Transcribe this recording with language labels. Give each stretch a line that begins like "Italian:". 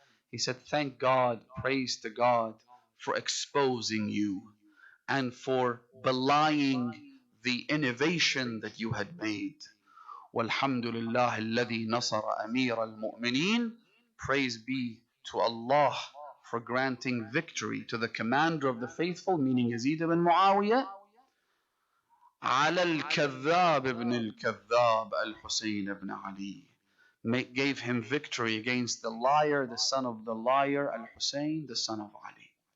English: He said, "Thank God, praise to God for exposing you and for belying the innovation that you had made.
Arabic: والحمد لله الذي نصر أمير المؤمنين.
English: Praise be to Allah for granting victory to the commander of the faithful, meaning Yazid ibn Muawiyah,
Arabic: على الكذاب ابن الكذاب الحسين
English: ibn Ali. Gave him victory against the liar, the son of the liar, Al-Hussein, the son of Ali."